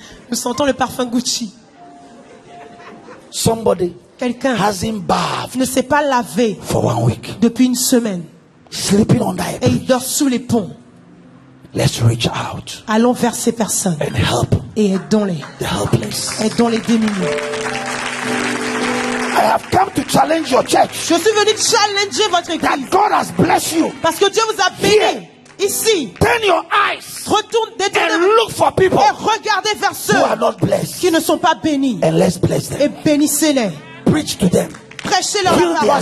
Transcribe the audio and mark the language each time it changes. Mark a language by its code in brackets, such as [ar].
[fr] Nous sentons le parfum Gucci. [en] Somebody [fr] Quelqu'un [en] hasn't bathed [fr] ne s'est pas lavé [en] for 1 week. [fr] depuis une semaine. [en] Sleeping on the [fr] Et il [en] bridge. [fr] dort sous les ponts. [en] Let's reach out [fr] Allons vers ces personnes [en] and help [fr] et aidons-les. [en] the helpless. [fr] Aidons les démunis. [en] I have come to challenge your church [fr] Je suis venu challenger votre [en] that [fr] église. [en] God has blessed you. [fr] Parce que Dieu vous a béni. Ici. [en] Turn your eyes [fr] Retourne, [en] and [fr] détournez [en] look for people [fr] et regardez vers ceux [en] who are not blessed, [fr] qui ne sont pas bénis. [en] and let's bless [fr] Et [en] them. [fr] bénissez-les. [en] Preach to them. [fr] Prêchez leur [en] Heal their [fr] parole.